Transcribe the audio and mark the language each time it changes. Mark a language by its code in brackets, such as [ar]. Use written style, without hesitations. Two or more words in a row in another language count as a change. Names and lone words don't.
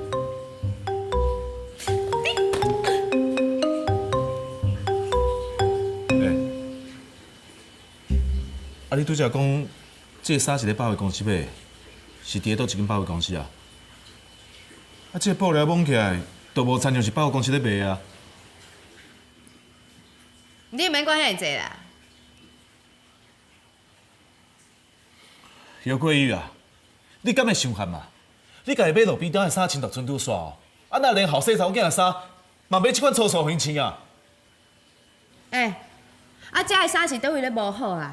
[nan] 啊！你拄则讲，这衫是咧百货公司买，是伫咧倒一间百货公司啊？啊，这布料摸起来，都无亲像是百货公司咧卖啊。你免管遐济啦。姚桂玉啊，你敢会伤寒嘛？你家己买路边摊的衫穿到春拄煞哦，啊那连后生查某囝的衫，嘛买即款粗糙云穿啊？欸，啊，遮的衫是倒位咧无好啊？